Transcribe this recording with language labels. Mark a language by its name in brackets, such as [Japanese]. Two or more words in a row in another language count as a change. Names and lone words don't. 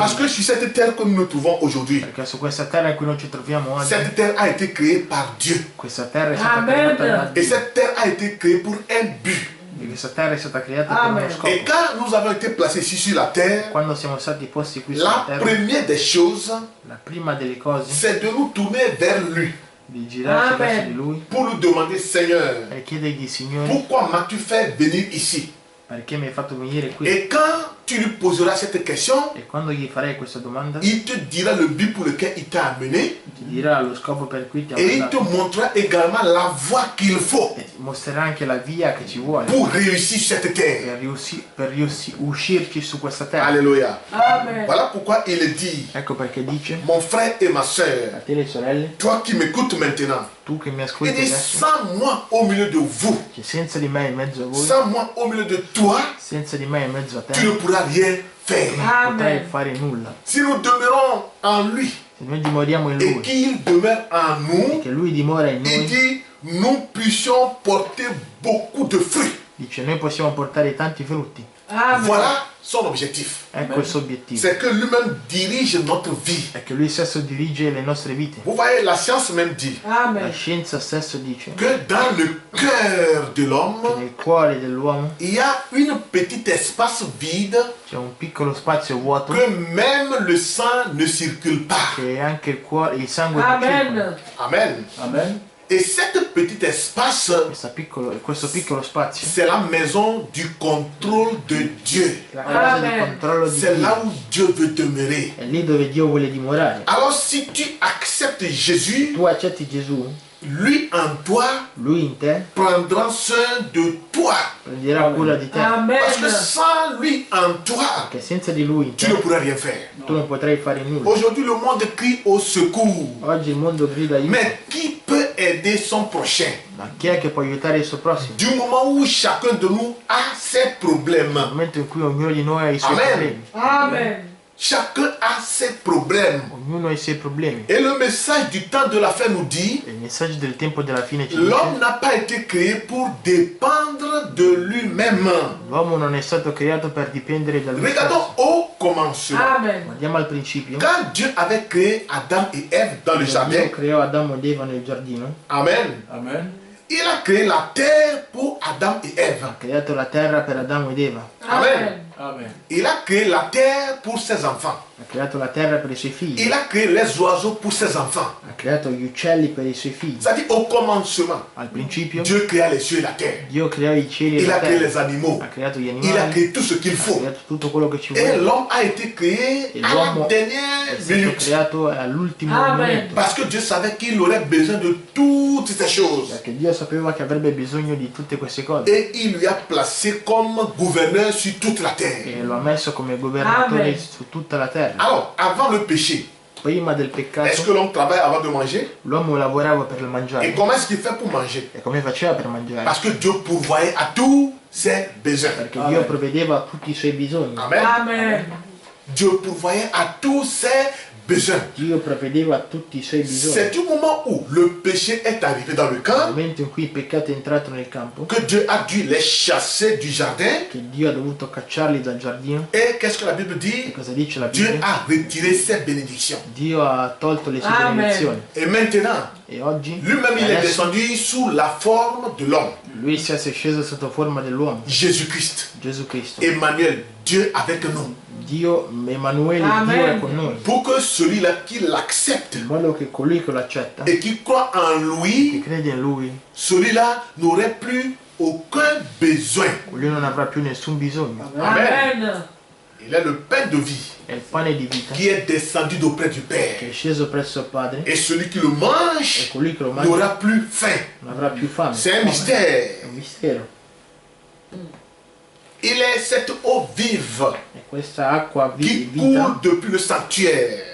[French] Parce que sur cette terre que nous nous trouvons aujourd'hui, [Italian] Perché su questa terra in cui noi ci troviamo oggi, [French] cette terre a été créée par Dieu. [Italian] questa terra è stata Amen. creata da [French] Et [Italian] Dio. [French] cette terre a été créée pour un but. [Italian] E questa terra è stata creata per Amen. uno scopo. [French] Et quand nous avons été placés ici sur la terre, [Italian] Quando siamo stati posti qui sulla [French] la [Italian] terra, [French] première des choses, [Italian] la prima delle cose [French] c'est de nous tourner vers lui [Italian] di girarci Amen. verso di lui [French] pour lui demander, Seigneur, [Italian] e chiedergli: Signore, [French] pourquoi m'as-tu fait venir ici? [Italian] perché mi hai fatto venire qui? [French] Et quand tu lui poseras cette question, [Italian] E quando gli farei questa domanda, [French] il te dira le but pour lequel il t'a amené [Italian] ti dirà lo scopo per cui ti ha [French] et il te [Italian] mandato [French] montrera également la voie qu'il faut [Italian] e ti mostrerà anche la via che ci vuole [French] pour réussir sur cette terre. [Italian] uscirci su questa terra. Alléluia. Amen. [French] Voilà pourquoi il dit, [Italian] Ecco perché dice: [French] mon frère et ma soeur, [Italian] fratelli e sorelle, [French] toi qui m'écoutes maintenant, [Italian] tu che mi [French] il [Italian] ascolti [French] dit, [Italian] adesso, [French] sans moi au milieu de vous, [Italian] che senza di me in mezzo a voi, [French] sans moi au milieu de toi, [Italian] senza di me in mezzo a [French] tu ne [Italian] te, [French] pourras rien faire. [Italian] non potrai Amen. fare nulla. [French] Si nous demeurons en lui [Italian] Se noi dimoriamo in [French] et [Italian] lui [French] qu'il demeure en [Italian] e [French] nous, [Italian] che lui dimora in [French] il [Italian] noi, [French] dit, nous puissions porter beaucoup de fruits. [Italian] dice, noi possiamo portare tanti frutti. Amen. [French] Voilà son objectif. [Italian] Ecco il suo obiettivo. [French] C'est que lui-même dirige notre vie. [Italian] È che lui stesso dirige le nostre vite. [French] Vous voyez, la science même dit [Italian] La Amen. scienza stesso dice [French] que dans le cœur de [Italian] che [French] l'homme, [Italian] nel cuore dell'uomo [French] il y a un petit espace vide [Italian] c'è un piccolo spazio vuoto [French] que même le sang ne circule pas. [Italian] che anche il sangue non circola. Amen. Amen. Amen. [French] Et cet petit espace, [Italian] questo piccolo spazio [French] c'est la maison du contrôle de Dieu. [Italian] è la casa di Amen. controllo di [French] C'est là [Italian] Dio. [French] où Dieu veut demeurer. [Italian] È lì dove Dio vuole dimorare. [French] Alors si tu acceptes Jésus, [Italian] Tu accetti Gesù, [French] lui en toi [Italian] Lui in te [French] prendra soin de toi. [Italian] prenderà cura di te. [French] Parce que Amen. sans lui en toi, [Italian] Che senza di Lui in [French] tu ne [Italian] te [French] pourrais rien faire. [Italian] tu non potrai fare nulla. [French] Aujourd'hui, le monde crie au secours. [Italian] Oggi il mondo grida aiuto, [French] Mais qui peut aider son prochain? [Italian] ma chi è che può aiutare il suo prossimo? [French] Du moment où chacun de nous a ses problèmes. [Italian] Nel momento in cui ognuno di noi ha i suoi Amen. problemi, Amen. [French] Chacun a ses problèmes. [Italian] ognuno ha i suoi problemi. [French] Et le message du temps de la fin nous dit, [Italian] E il messaggio del tempo della fine ci dice: [French] l'homme n'a pas été créé pour dépendre de lui-même. [Italian] l'uomo non è stato creato per dipendere da lui [French] Regardons [Italian] stesso. [French] au commencement. Amen. [Italian] Guardiamo al principio. [French] Quand Dieu avait créé Adam et Ève dans le jardin, [Italian] Dio creò Adamo ed Eva nel giardino, Amen, Amen. [French] il a créé la terre pour Adam et Ève. [Italian] ha creato la terra per Adamo ed Eva, Amen. Amen. [French] Il a créé la terre pour ses enfants. [Italian] ha creato la terra per i suoi figli, [French] Il a créé les oiseaux pour ses enfants. [Italian] ha creato gli uccelli per i suoi figli. [French] C'est-à-dire au commencement, [Italian] Al principio [French] Dieu créa les cieux et la terre. [Italian] Dio creò i cieli e [French] Il [Italian] la [French] a créé [Italian] terra, [French] les animaux. [Italian] ha creato gli [French] Il a [Italian] animali, [French] créé tout ce qu'il [Italian] ha [French] faut. [Italian] creato tutto quello che ci [French] Et [Italian] vuole. [French] l'homme a été créé Et à la [Italian] l'homme è [French] dernière [Italian] stato [French] minute. [Italian] creato all'ultimo Amen. momento, [French] Parce que Dieu savait qu'il aurait besoin de toutes ces choses. [Italian] perché Dio sapeva che avrebbe bisogno di tutte queste cose [French] Et il lui a placé comme gouverneur sur toute la terre. [Italian] e lo ha messo come governatore Amen. su tutta la terra. [French] Alors, avant le péché, [Italian] Prima del [French] est-ce [Italian] peccato [French] que l'homme travaille avant de manger? [Italian] l'uomo lavorava per [French] Et [Italian] mangiare. [French] comment est-ce qu'il fait pour manger? [Italian] E come faceva per mangiare? [French] Parce que Dieu pourvoyait à tous ses besoins. [Italian] Perché Dio provvedeva a tutti i suoi bisogni. Amen. Amen. [French] Dieu pourvoyait à tous ses besoins. [Italian] Dio provvedeva a tutti i suoi bisogni. [French] C'est du moment où le péché est arrivé dans le [Italian] Nel [French] camp [Italian] momento in cui il peccato è entrato nel campo, [French] que Dieu a dû les chasser du jardin. [Italian] che Dio ha dovuto cacciarli dal giardino, [French] Et qu'est-ce que la Bible [Italian] e [French] dit? [Italian] cosa dice la [French] Dieu [Italian] Bibbia? [French] a retiré ses bénédictions. [Italian] Dio ha tolto le sue Amen. benedizioni. [French] Et maintenant, [Italian] E oggi [French] lui-même, il est [Italian] adesso, [French] descendu sous la forme de l'homme. [Italian] lui si è sceso sotto forma dell'uomo, [French] Jésus-Christ. [Italian] Gesù Cristo. [French] Emmanuel, Dieu avec nous. [Italian] Dio, Emanuele, Amen. Dio è con noi. [French] Pour que celui-là qui l'accepte [Italian] In modo che colui che lo accetta, [French] et qui croit en [Italian] che [French] lui, [Italian] crede in lui, [French] celui-là n'aurait plus aucun besoin. [Italian] lui non avrà più nessun bisogno. Amen. [French] Il est le pain de vie [Italian] È il pane di vita [French] qui est descendu d'auprès du [Italian] che [French] Père. [Italian] è sceso presso il Padre, [French] Et celui qui le [Italian] e [French] mange [Italian] colui che lo mangia [French] n'aura plus faim. [Italian] non avrà più fame. [French] C'est un [Italian] È [French] mystère. [Italian] un mistero. [French] Il est cette eau vive [Italian] È questa acqua [French] qui [Italian] vita [French] coule depuis le sanctuaire.